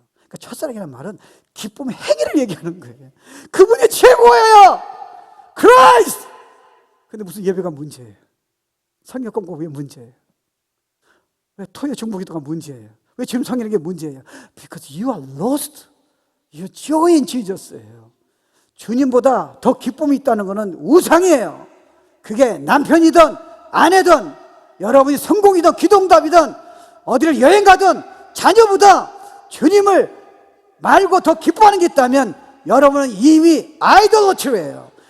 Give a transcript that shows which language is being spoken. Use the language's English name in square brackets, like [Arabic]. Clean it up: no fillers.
[Korean] 그러니까 첫사랑이라는 말은 기쁨의 행위를 얘기하는 거예요. 그분이 최고예요. 크라이스트! 근데 무슨 예배가 문제예요? 성경 공부가 왜 문제예요? 왜 토요 중보기도가 문제예요? 왜 지금 성경이 게 문제예요? [English] Because you are lost. Your joy in Jesus예요. [Korean] 주님보다 더 기쁨이 있다는 것은 우상이에요. 그게 남편이든 아내든 여러분이 성공이든 기동답이든 어디를 여행 가든 자녀보다 주님을 말고 더 기뻐하는 게 있다면 여러분은 이미 아이돌로치예요.